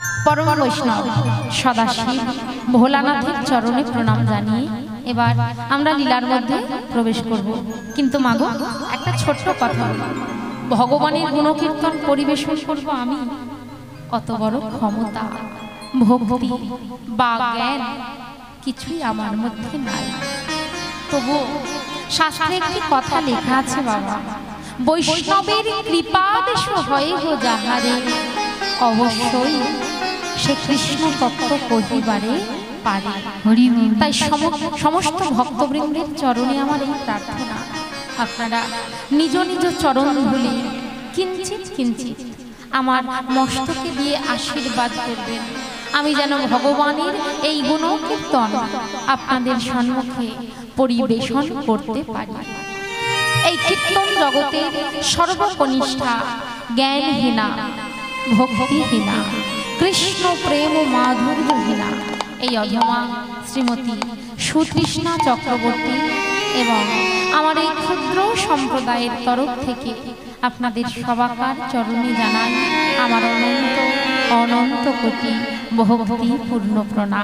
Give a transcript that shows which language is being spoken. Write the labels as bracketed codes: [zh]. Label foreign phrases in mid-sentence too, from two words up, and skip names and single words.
[bn] পরম বৈষ্ণব সদাশিব ভোলানাথের চরণে প্রণাম জানিয়ে এবার আমরা লীলার মধ্য প্রবেশ করব। কিন্তু মাগো একটা ছোট্ট কথা ভগবানের গুণকীর্তন পরিবেশন করব আমি কত বড় ক্ষমতা ভক্তি বা জ্ঞান কিছুই আমার মধ্য নাই। তবু শাস্ত্রে একটি কথা লেখা আছে বাবা বৈষ্ণবের কৃপাদেশ হয়ে গো যাহারে অবশ্যই সে কৃষ্ণ তত্ত্ব কহিবারে পারে। তাই সমস্ত ভক্তবৃন্দের চরণে আমার এই প্রার্থনা আপনারা নিজ নিজ চরণ ধুলি কিঞ্চিৎ কিঞ্চিৎ আমার মস্তকে দিয়ে আশীর্বাদ করবেন আমি যেন ভগবানের এই গুণকীর্তন আপনাদের সম্মুখে পরিবেশন করতে পারি। এই কীর্তন জগতের সর্বকনিষ্ঠা জ্ঞানহীনা ভক্তিহীনা কৃষ্ণ প্রেম মাধুর্যহীনা এই অধমা শ্রীমতী সুতৃষ্ণা চক্রবর্তী এবং আমার এই ক্ষুদ্র সম্প্রদায়ের তরফ থেকে আপনাদের সবাকার চরণে জানাই আমার অনন্ত অনন্ত কোটি ভক্তিপূর্ণ প্রণাম।